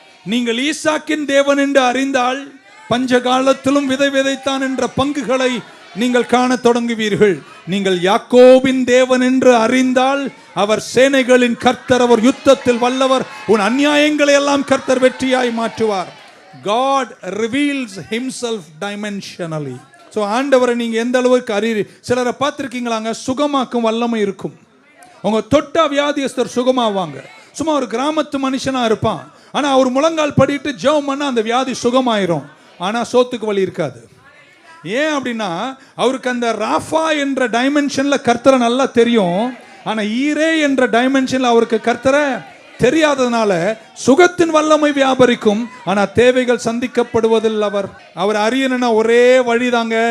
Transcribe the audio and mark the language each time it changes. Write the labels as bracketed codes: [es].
[ta] நீங்கள் ஈசாக்கின் தேவன் என்று அறிந்தால் பஞ்ச காலத்திலும் விதை விதைத்தான் என்ற பங்குகளை நீங்கள் காண தொடங்குவீர்கள். நீங்கள் யாக்கோபின் தேவன் என்று அறிந்தால் அவர் சேனைகளின் கர்த்தர், அவர் யுத்தத்தில் வல்லவர், உன் அநியாயங்களை எல்லாம் கர்த்தர் வெற்றியாய் மாற்றுவார். [en] God reveals himself dimensionally. [ta] So ஆண்டவரை நீங்கள் எந்த அளவுக்கு அறிய, சிலரை பார்த்துருக்கீங்களாங்க, சுகமாக்கும் வல்லமை இருக்கும். உங்க தொட்டா வியாதியஸ்தர் சுகமாவாங்க. சும்மா ஒரு கிராமத்து மனுஷனா இருப்பான், ஆனால் அவர் முழங்கால் படிட்டு ஜெபம் பண்ண அந்த வியாதி சுகமாயிரும். ஆனால் சோத்துக்கு வழி இருக்காது. ஏன் அப்படின்னா அவருக்கு அந்த ராஃபா என்ற டைமென்ஷன்ல கர்த்தரை நல்லா தெரியும், ஆனால் ஈரே என்ற டைமென்ஷன்ல அவருக்கு கர்த்தரை தெரியாததுனால சுகத்தின் வல்லமை வியாபரிக்கும், ஆனால் தேவைகள் சந்திக்கப்படுவதில் அவர் அறியணும்னா ஒரே வழிதாங்க.